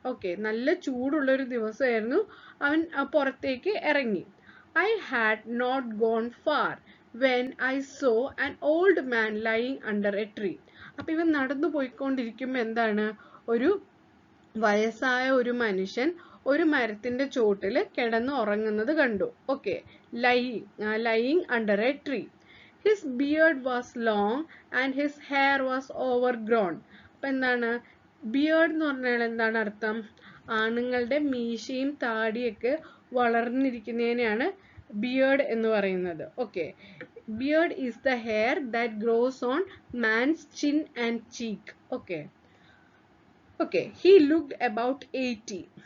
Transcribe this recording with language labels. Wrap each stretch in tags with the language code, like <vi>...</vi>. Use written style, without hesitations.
<ml>Okay, നല്ല ചൂടുള്ള ഒരു ദിവസമായിരുന്നു. അവൻ പുറത്തേക്ക് ഇറങ്ങി.</ml> <en>I had not gone far when I saw an old man lying under a tree.</en> <ml>അപ്പൊ ഇവൻ നടന്നു പോയിക്കൊണ്ടിരിക്കുമ്പോ എന്താണ്, ഒരു വയസ്സായ ഒരു മനുഷ്യൻ ഒരു മരത്തിന്റെ ചോട്ടില് കിടന്ന് ഉറങ്ങുന്നത് കണ്ടു.</ml> <en>Okay, lying under a tree. His beard was long and his hair was overgrown.</en> <ml>അപ്പൊ എന്താണ്, ബിയേർഡ് എന്ന് പറഞ്ഞാൽ എന്താണ് അർത്ഥം, ആണുങ്ങളുടെ മീശയും താടിയൊക്കെ വളർന്നിരിക്കുന്നതിനെയാണ് ബിയേർഡ് എന്ന് പറയുന്നത്.</ml> <en>Okay, beard is the hair that grows on man's chin and cheek. Okay okay he looked about 80.</en>